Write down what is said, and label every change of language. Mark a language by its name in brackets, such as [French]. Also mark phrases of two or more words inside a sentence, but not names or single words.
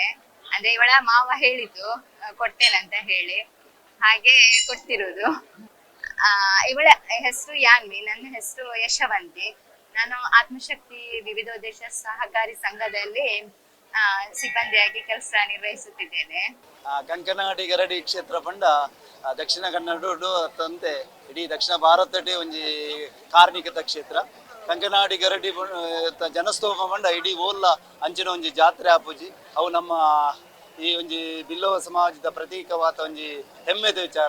[Kannada] ಅಂದ್ರೆ ಇವಳ ಮಾವ ಹೇಳಿದ್ದು ಕೊಡ್ತೇನೆ ಅಂತ ಹೇಳಿ, ಹಾಗೆ ಕೊಡ್ತಿರೋದು. ಇವಳ ಹೆಸರು ಯಾನ್ವಿ, ನನ್ನ ಹೆಸರು ಯಶವಂತಿ. ನಾನು ಆತ್ಮಶಕ್ತಿ ವಿವಿಧೋದ್ದೇಶ ಸಹಕಾರಿ ಸಂಘದಲ್ಲಿ ಸಿಬ್ಬಂದಿಯಾಗಿ ಕೆಲಸ ನಿರ್ವಹಿಸುತ್ತಿದ್ದೇನೆ. [Tulu] ಕಂಕನಾಡಿ ಗರಡಿ ಕ್ಷೇತ್ರ ಪಂಡ ದಕ್ಷಿಣ ಕನ್ನಡ ತಂತೆ ಇಡೀ ದಕ್ಷಿಣ ಭಾರತಡೆ ಒಂಜಿ ಕಾರ್ಣಿಕದ ಕ್ಷೇತ್ರ. ಕಂಕನಾಡಿ ಗರಡಿ ಜನಸ್ತೋಮ ಪಂಡ ಇಡೀ ಓಲ್ಲ ಅಂಚಿನ ಒಂಜಿ ಜಾತ್ರೆ ಆಪುಜಿ. ಅವು ನಮ್ಮ ಈ ಒಂಜಿ ಬಿಲ್ಲವ ಸಮಾಜದ ಪ್ರತೀಕವಾದ ಒಂಜಿ ಹೆಮ್ಮೆದ ವಿಚಾರ.